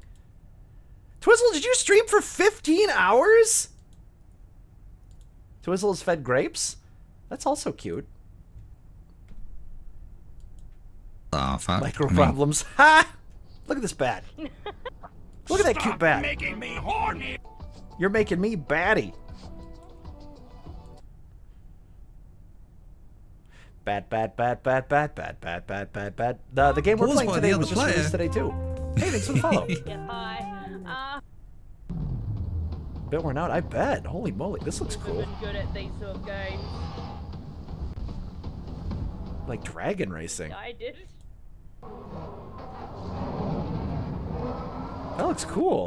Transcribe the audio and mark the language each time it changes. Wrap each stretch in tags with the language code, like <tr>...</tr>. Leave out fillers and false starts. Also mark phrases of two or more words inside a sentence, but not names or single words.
<en>Twizzle, did you stream for 15 hours? Twizzle is fed grapes? That's also cute. Micro problems. Ha! Look at this bat. Look at that cute bat. Making me horny. You're making me batty. Bat, bat, bat, bat, bat, bat, bat, bat, bat, bat. The game we're playing today was just released today too. Hey, thanks for the follow. Yeah, hi. Bit worn out, I bet. Holy moly, this looks cool. Been good at these sort of games. Like dragon racing. I did. That looks cool.</en>